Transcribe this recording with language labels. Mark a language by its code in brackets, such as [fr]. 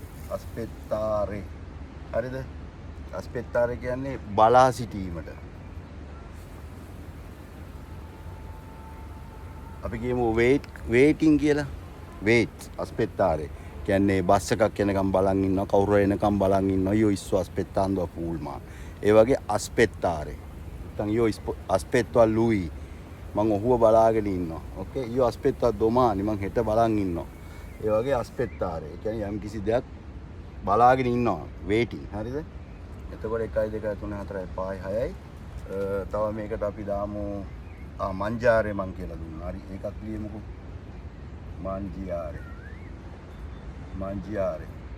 [si] අස්පෙත්තාරේ. හරිද? අස්පෙත්තාරේ කියන්නේ බලා සිටීමට. අපි කියමු වේටින් කියලා. වේට් අස්පෙත්තාරේ. කියන්නේ බස් එකක් යනකම් බලන් ඉන්නවා, කවුරු එනකම් බලන් ඉන්නවා. [it] io sto aspettando a pullman. [si] ඒ වගේ අස්පෙත්තාරේ. නැත්නම් [it] io aspetto a lui. [si] මම ඔහුව බලාගෙන ඉන්නවා. ඕකේ. [it] io aspetto a domani. [si] මම හෙට බලන් ඉන්නවා. ඒ වගේ අස්පෙත්තාරේ. ඒ කියන්නේ යම් කිසි දෙයක් බලාගෙන ඉන්නවා. waiting. හරිද? එතකොට 1 2 3 4 5 6යි. තව මේකට අපි දාමු මංජාරේ මං කියලා දුන්නා. හරි. ඒකත් ලියමුකෝ. මංජියාරේ. මංජියාරේ.